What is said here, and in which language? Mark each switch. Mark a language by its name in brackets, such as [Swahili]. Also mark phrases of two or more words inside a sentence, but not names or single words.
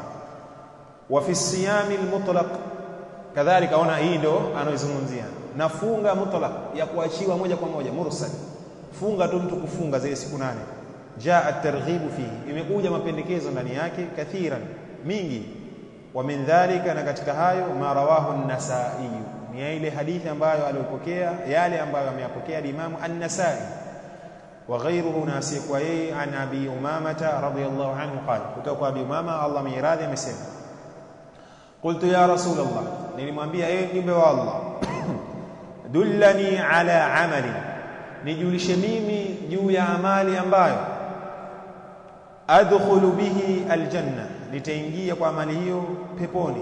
[Arabic] وفي الصيام المطلق كذلك, [Swahili] ona hii ndo anaizungumzia, nafunga mutlaq, ya kuachiwa moja kwa moja, mursal, funga tu mtu kufunga zile siku 8. [Arabic] جاء الترغيب فيه, [Swahili] imekuja mapendekezo ndani yake, kathiran, mingi. [Arabic] ومن ذلك, [Swahili] na katika hayo, [Arabic] ما رواه النسائي, [Swahili] ni ile hadithi ambayo aliyopokea, yale ambayo ameyapokea Imam an-Nasa'i [Arabic] وغيره, [Swahili] nasi kwa yeye, [Arabic] عن أبي أمامة رضي الله عنه قال, [Swahili] kutoka Abi Umama Allah miradhi amesema, [Arabic] قلت يا رسول الله, [Swahili] nilimwambia yeye mjumbe wa Allah, [Arabic] دلني على عمل, [Swahili] nijulishe mimi juu ya amali ambayo [Arabic] أدخل به الجنة, [Swahili] nitaingia kwa amali hiyo peponi.